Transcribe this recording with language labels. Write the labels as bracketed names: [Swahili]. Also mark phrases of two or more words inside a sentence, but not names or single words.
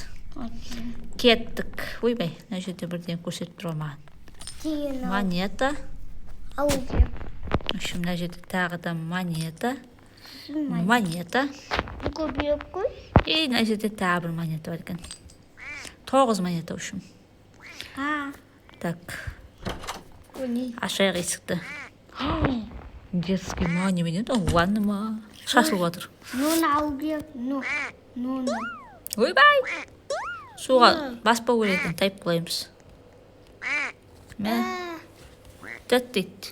[Kazakh] Кеттік. Ойбай, мына жерде бірден көрсетіп тұр маған. Монета. [Russian] В общем, [Kazakh] мына жерде тағы да монета. Көбейіп қой. И мына жерде тағы бір монета бар екен. 9 монета, [Russian] в общем. Так. [Kazakh] Ашайық есікті. Детский ма, немене да, ванна ма. Шашылып жатыр. Ойбай! Суға баспау керек екен, тайып қылаймыз. Мә. Тәт дейді.